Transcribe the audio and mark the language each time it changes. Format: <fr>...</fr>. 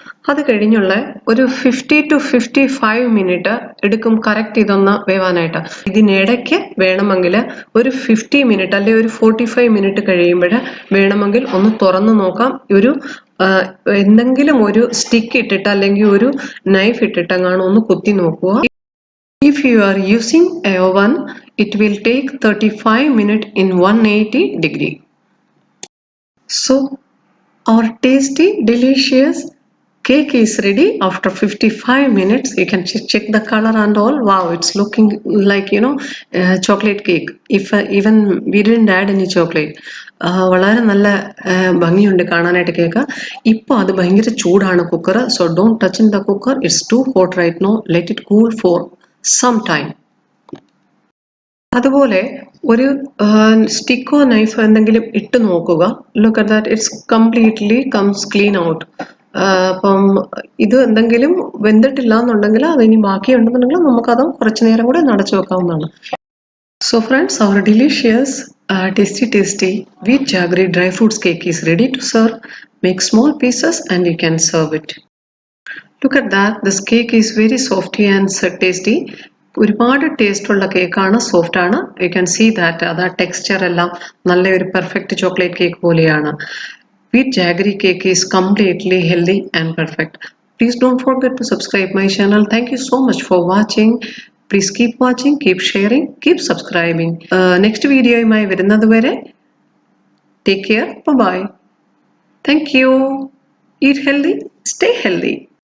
<ml>അത് കഴിഞ്ഞുള്ള ഒരു 50 to 55 മിനിറ്റ് എടുക്കും കറക്റ്റ് ഇതൊന്ന് വേവാനായിട്ട്. ഇതിനിടയ്ക്ക് വേണമെങ്കിൽ ഒരു 50 മിനിറ്റ് അല്ലെങ്കിൽ ഒരു 45 മിനിറ്റ് കഴിയുമ്പോൾ വേണമെങ്കിൽ ഒന്ന് തുറന്നു നോക്കാം. ഒരു എന്തെങ്കിലും ഒരു സ്റ്റിക്ക് ഇട്ടിട്ട് അല്ലെങ്കിൽ ഒരു നൈഫ് ഇട്ടിട്ട് എങ്ങാനും ഒന്ന് കുത്തി നോക്കുക.</ml> <en>If you are using a oven, it will take 35 minutes in 180 degree. So, our tasty, delicious cake is ready after 55 minutes. You can check the color and all. Wow, it's looking like, chocolate cake. If even we didn't add any chocolate.</en> <ml>വളരെ നല്ല ഭംഗിയുണ്ട് കാണാനായിട്ട് cake. ഇപ്പോൾ അത് ഭയങ്കര ചൂടാണ് cooker.</ml> <en>So don't touch in the cooker. It's too hot right now. Let it cool for some time.</en> <ml>അതുപോലെ ഒരു സ്റ്റിക്കോ നൈഫോ എന്തെങ്കിലും ഇട്ട് നോക്കുക.</ml> <en>Look at that, it's completely comes clean out.</en> <ml>അപ്പം ഇത് എന്തെങ്കിലും വെന്തിട്ടില്ല എന്നുണ്ടെങ്കിൽ അതിനി ബാക്കിയുണ്ടെന്നുണ്ടെങ്കിൽ നമുക്കത് കുറച്ചു നേരം കൂടെ അടച്ചു വെക്കാവുന്നതാണ്.</ml> <en>So friends, our delicious, tasty wheat jaggery dry fruits cake is ready to serve. Make small pieces and you can serve it. Look at that, this cake is very softy and tasty.</en> <ml>ഒരുപാട് taste ഉള്ള കേക്കാണ്, soft ആണ്.</ml> <en>you can see that</en> <ml>അത് texture എല്ലാം നല്ലൊരു perfect chocolate cake പോലെയാണ്.</ml> <en>Wheat jaggery cake is completely healthy and perfect. Please don't forget to subscribe my channel. Thank you so much for watching. Please keep watching, keep sharing, keep subscribing. Next video</en> <ml>യുമായി വരുന്നത് വരെ</ml> <en>take care. Bye bye. Thank you. Eat healthy, stay healthy.</en>